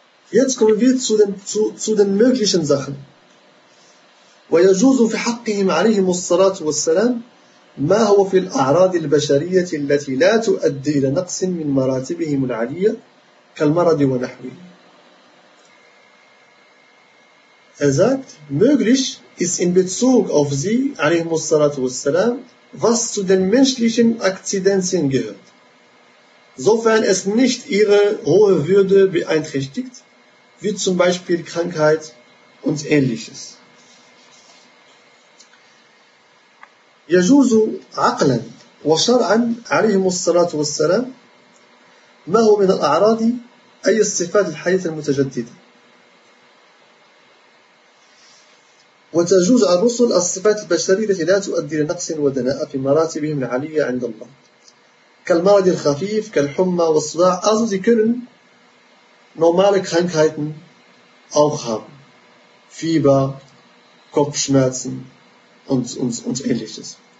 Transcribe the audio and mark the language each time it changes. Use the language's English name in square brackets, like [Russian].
[German] Jetzt kommen wir zu den möglichen Sachen. [Arabic] ويجوز في حقهم عليهم الصلاة والسلام ما هو في الأعراض البشرية التي لا تؤدي إلى نقص من مراتبهم العالية كالمرض ونحوه. [German] Er sagt, möglich ist in Bezug auf sie, [Arabic] عليهم الصلاة والسلام, [German] was zu den menschlichen Akzidenzien gehört, sofern es nicht ihre hohe Würde beeinträchtigt, wie zum Beispiel Krankheit und Ähnliches. [Arabic] يجوز عقلا وشرعا عليهم الصلاة والسلام ما هو من الأعراض أي الصفات الحية المتجددة وتجوز الرسل الصفات البشرية التي لا تؤدي لنقص ودناء في مراتبهم العالية عند الله كالمرض الخفيف كالحمى والصداع [German] also sie können normale Krankheiten auch haben Fieber Kopfschmerzen und Ähnliches